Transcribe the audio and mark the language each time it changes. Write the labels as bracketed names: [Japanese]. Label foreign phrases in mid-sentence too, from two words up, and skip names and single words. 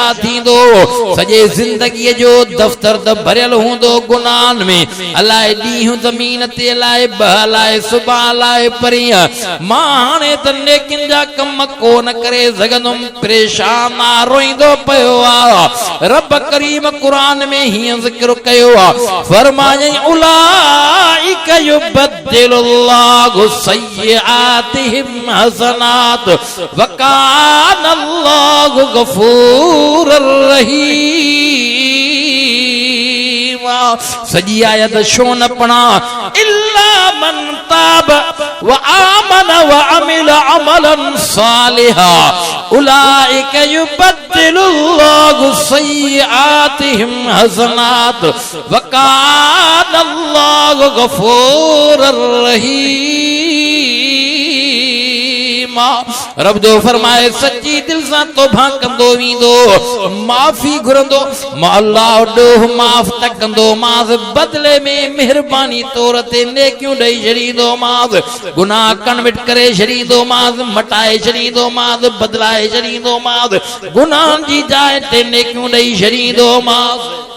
[Sindhi] थींदो सॼे ज़िंदगीअ जो दफ़्तर त भरियल हूंदो गुनाहनि में अलाए ॾींहुं ज़मीन ते अलाए ॿ अलाए सुभाणे अलाए परीहं मां हाणे त नेकिन जा कम कोन करे सघंदुमि परेशान रोईंदो पियो आहे रब करीम क़ुरान में हीअं ज़िक्र कयो आहे फरमायई [Arabic] أولئك يبدل الله سيئاتهم حسنات وكان الله غفورا رحيما [Sindhi] सॼी आयत छो न पढ़ा [Arabic] إلا من تاب وآمن وعمل عملا صالحا أولئك يبدل الله سيئاتهم حسنات وكان الله غفورا رحيما [Sindhi] रब दो फरमाए सच्ची दिल सां तौबा कंदो वींदो माफ़ी घुरंदो मां अल्लाह ॾोह माफ़ त कंदो मांस बदले में मेहरबानी तौर ते नेकियूं ॾेई छॾींदो मांस गुनाह कन्विट करे छॾींदो मांस मटाए छॾींदो मांस बदलाए छॾींदो मांस गुनाहनि जी जाइ ते नेकियूं ॾेई छॾींदो मांस